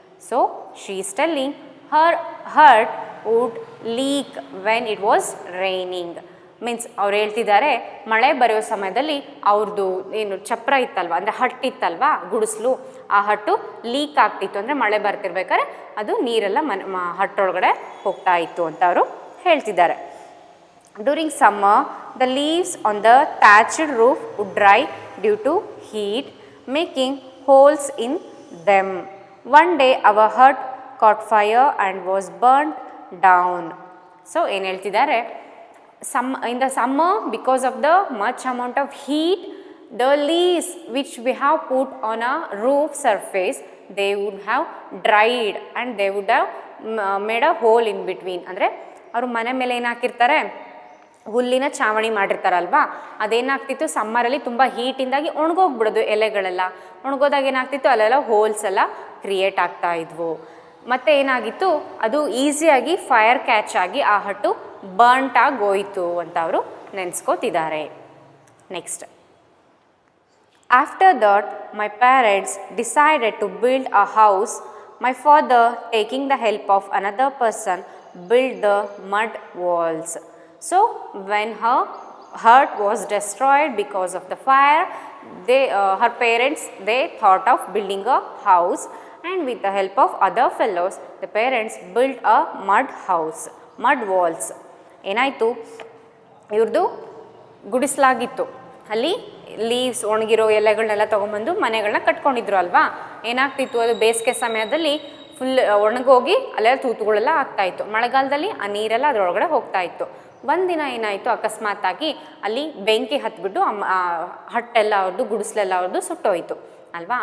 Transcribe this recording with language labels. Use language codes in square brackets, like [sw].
[en] So she is telling her hut would leak when it was raining. [kn] Means ಅವ್ರು ಹೇಳ್ತಿದ್ದಾರೆ, ಮಳೆ ಬರೆಯೋ ಸಮಯದಲ್ಲಿ ಅವ್ರದ್ದು ಏನು ಚಪ್ರ ಇತ್ತಲ್ವ, ಅಂದರೆ ಹಟ್ ಇತ್ತಲ್ವ, ಗುಡಿಸ್ಲು, ಆ ಹಟ್ಟು ಲೀಕ್ ಆಗ್ತಿತ್ತು. ಅಂದರೆ ಮಳೆ ಬರ್ತಿರ್ಬೇಕಾದ್ರೆ ಅದು ನೀರೆಲ್ಲ ಹಟ್ಟೊಳಗಡೆ ಹೋಗ್ತಾ ಇತ್ತು ಅಂತ ಅವರು ಹೇಳ್ತಿದ್ದಾರೆ. [en] During summer the leaves on the thatched roof would dry due to heat, making holes in them. One day our hut caught fire and was burnt down. [kn] So ಏನು ಹೇಳ್ತಿದ್ದಾರೆ, [en] in the summer, because of the much amount of heat, the leaves which we have put on a roof surface, they would have dried and they would have made a hole in between. [kn] ಅಂದರೆ ಅವರು ಮನೆ ಮೇಲೆ ಏನು ಹಾಕಿರ್ತಾರೆ, ಹುಲ್ಲಿನ ಚಾವಣಿ ಮಾಡಿರ್ತಾರಲ್ವ, ಅದೇನಾಗ್ತಿತ್ತು ಸಮ್ಮರಲ್ಲಿ ತುಂಬ ಹೀಟಿಂದಾಗಿ ಒಣಗೋಗ್ಬಿಡೋದು ಎಲೆಗಳೆಲ್ಲ. ಒಣಗೋದಾಗ ಏನಾಗ್ತಿತ್ತು, ಅಲ್ಲೆಲ್ಲ ಹೋಲ್ಸ್ ಎಲ್ಲ ಕ್ರಿಯೇಟ್ ಆಗ್ತಾ ಇದ್ವು. ಮತ್ತು ಏನಾಗಿತ್ತು, ಅದು ಈಸಿಯಾಗಿ ಫೈರ್ ಕ್ಯಾಚ್ ಆಗಿ ಆ ಹಟ್ಟು ಬರ್ಂಟ್ ಆಗೋಯಿತು ಅಂತ ಅವರು ನೆನೆಸ್ಕೋತಿದ್ದಾರೆ. [en] Next, after that my parents decided to build a house. My father taking the help of another person build the mud walls. So when her hut was destroyed because of the fire, her parents, they thought of building a house, and with the help of other fellows, the parents built a mud house, mud walls. [kn] ಏನಾಯಿತು, ಇವ್ರದ್ದು ಗುಡಿಸಲಾಗಿತ್ತು, ಅಲ್ಲಿ leaves ಒಣಗಿರೋ ಎಲೆಗಳನ್ನೆಲ್ಲ ತೊಗೊಂಬಂದು ಮನೆಗಳನ್ನ ಕಟ್ಕೊಂಡಿದ್ರು ಅಲ್ವಾ. ಏನಾಗ್ತಿತ್ತು, ಅದು ಬೇಸಿಗೆ ಸಮಯದಲ್ಲಿ full ಒಣಗೋಗಿ ಅಲ್ಲೆಲ್ಲ ತೂತುಗಳೆಲ್ಲ ಆಗ್ತಾಯಿತ್ತು. ಮಳೆಗಾಲದಲ್ಲಿ ಆ ನೀರೆಲ್ಲ ಅದರೊಳಗಡೆ ಹೋಗ್ತಾಯಿತ್ತು. ಒಂದಿನ ಏನಾಯಿತು, ಅಕಸ್ಮಾತಾಗಿ ಅಲ್ಲಿ ಬೆಂಕಿ ಹತ್ಬಿಟ್ಟು ಹಟ್ಟೆಲ್ಲ ಅವ್ರದ್ದು, ಗುಡಿಸ್ಲೆಲ್ಲ ಅವ್ರದ್ದು ಸುಟ್ಟೋಯ್ತು ಅಲ್ವಾ.